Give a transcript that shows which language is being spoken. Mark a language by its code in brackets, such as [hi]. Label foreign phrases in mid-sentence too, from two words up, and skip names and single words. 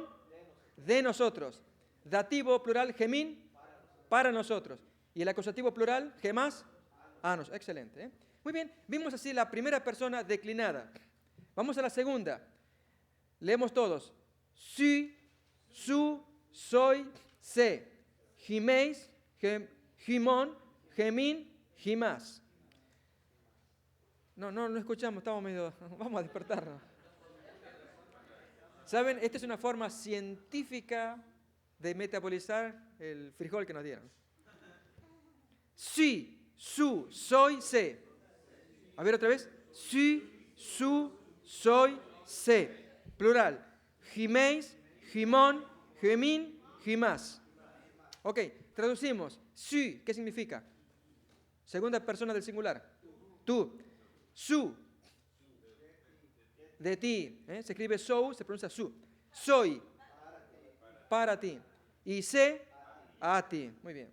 [es] De nosotros. Dativo plural. Gemín. Para nosotros. Y el acusativo plural. Gemás. A nos. Excelente. Muy bien. Vimos así la primera persona declinada. Vamos a la segunda. Leemos todos. [el] σύ, σοῦ, σοί, σέ. ὑμεῖς, ὑμῶν, ὑμῖν, ὑμᾶς. [es] No escuchamos, estamos medio... Vamos a despertarnos. ¿Saben? Esta es una forma científica de metabolizar el frijol que nos dieron. [el] σύ, σοῦ, σοί, σέ. [es] A ver otra vez. [el] σύ, σοῦ, σοί, σέ. [es] Plural. [el] ὑμεῖς, ὑμῶν, ὑμῖν, ὑμᾶς. [es] Ok, traducimos. Si, ¿qué significa? Segunda persona del singular. Tú. Su. De ti. Se escribe sou, se pronuncia su. Soy. Para ti. Y se, a ti. Muy bien.